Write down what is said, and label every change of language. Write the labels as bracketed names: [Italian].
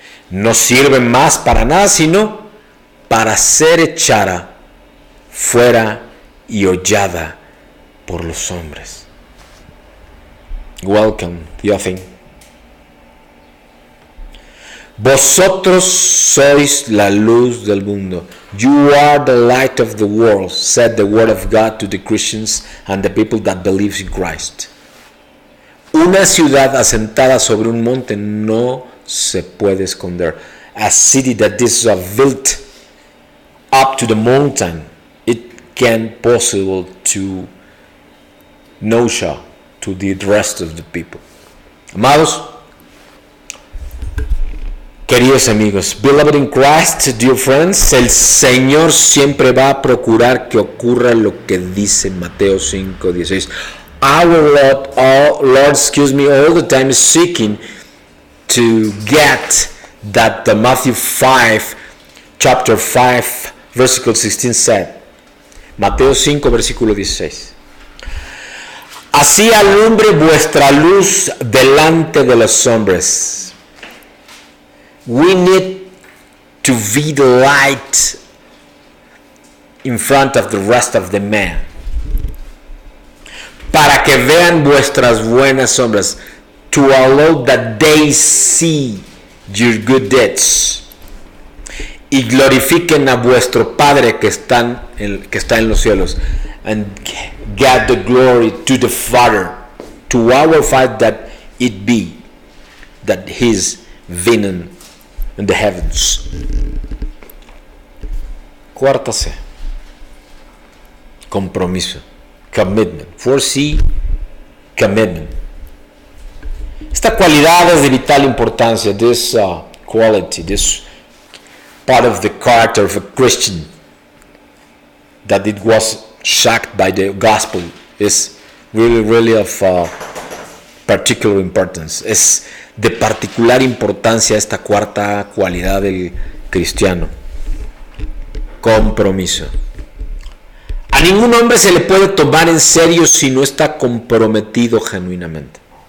[Spanish] No sirve más para nada, sino para ser echada fuera y hollada por los hombres. [English] Welcome, Theophane. [Spanish] Vosotros sois la luz del mundo. [English] You are the light of the world, said the word of God to the Christians and the people that believe in Christ. [Spanish] Una ciudad asentada sobre un monte no se puede esconder. [English] A city that is built up to the mountain, it can possible to no show to the rest of the people. [Spanish] Amados, queridos amigos, [English] beloved in Christ, dear friends, [Spanish] el Señor siempre va a procurar que ocurra lo que dice Mateo 5:16. [English] Our Lord, all the time is seeking to get that the Matthew 5, chapter 5, versículo 16 said. [Spanish] Mateo 5, versículo 16. Así alumbre vuestra luz delante de los hombres. [English] We need to be the light in front of the rest of the men, [Spanish] para que vean vuestras buenas obras, [English] to allow that they see your good deeds, [Spanish] y glorifiquen a vuestro Padre que está en los cielos, [English] and get the glory to the Father, to our Father that it be, that His vision in the heavens. [Spanish] Cuarta C, compromiso, commitment. [English] 4C, commitment. [Spanish] Esta cualidad es de vital importancia. [English] This quality, this part of the character of a Christian, that it was shocked by the gospel, is really of particular importance. [Spanish] Es de particular importancia esta cuarta cualidad del cristiano: compromiso. A ningún hombre se le puede tomar en serio si no está comprometido genuinamente.